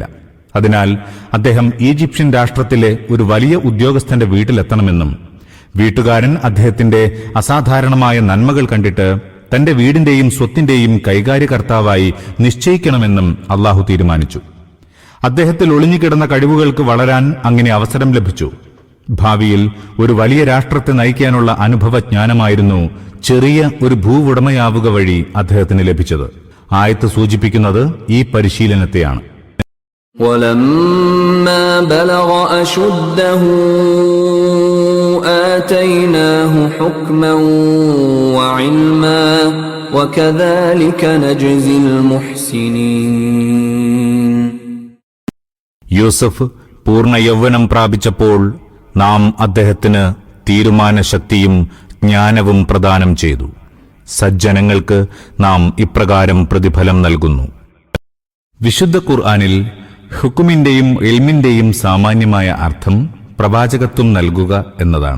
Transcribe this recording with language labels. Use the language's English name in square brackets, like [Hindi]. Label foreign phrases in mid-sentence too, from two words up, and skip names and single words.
[Malayalam] അതിനാൽ അദ്ദേഹം ഈജിപ്ഷ്യൻ രാഷ്ട്രത്തിലെ ഒരു വലിയ ഉദ്യോഗസ്ഥന്റെ വീട്ടിലെത്തണമെന്നും വീട്ടുകാരൻ അദ്ദേഹത്തിന്റെ അസാധാരണമായ നന്മകൾ കണ്ടിട്ട് തന്റെ വീടിന്റെയും സ്വത്തിന്റെയും കൈകാര്യകർത്താവായി നിശ്ചയിക്കണമെന്നും അള്ളാഹു തീരുമാനിച്ചു. അദ്ദേഹത്തിൽ ഒളിഞ്ഞുകിടന്ന കഴിവുകൾക്ക് വളരാൻ അങ്ങനെ അവസരം ലഭിച്ചു. ഭാവിയിൽ ഒരു വലിയ രാഷ്ട്രത്തെ നയിക്കാനുള്ള അനുഭവജ്ഞാനമായിരുന്നു ചെറിയ ഒരു ഭൂവുടമയാവുക വഴി അദ്ദേഹത്തിന് ലഭിച്ചത്. ആയത്ത് സൂചിപ്പിക്കുന്നത് ഈ പരിശീലനത്തെയാണ്. [Arabic] وَلَمَّا بَلَغَ أَشُدَّهُ آتَيْنَاهُ حُكْمًا وَعِلْمًا وَكَذَلِكَ نَجْزِي الْمُحْسِنِينَ. [Malayalam] യൂസഫ് പൂർണ്ണ യൗവനം പ്രാപിച്ചപ്പോൾ നാം അദ്ദേഹത്തിന് തീരുമാനശക്തിയും ജ്ഞാനവും പ്രദാനം ചെയ്തു. സജ്ജനങ്ങൾക്ക് നാം ഇപ്രകാരം പ്രതിഫലം നൽകുന്നു. വിശുദ്ധ ഖുർആനിൽ ഹുക്കുമിന്റെയും ഇൽമിന്റെയും സാമാന്യമായ അർത്ഥം പ്രവാചകത്വം നൽകുക എന്നതാണ്.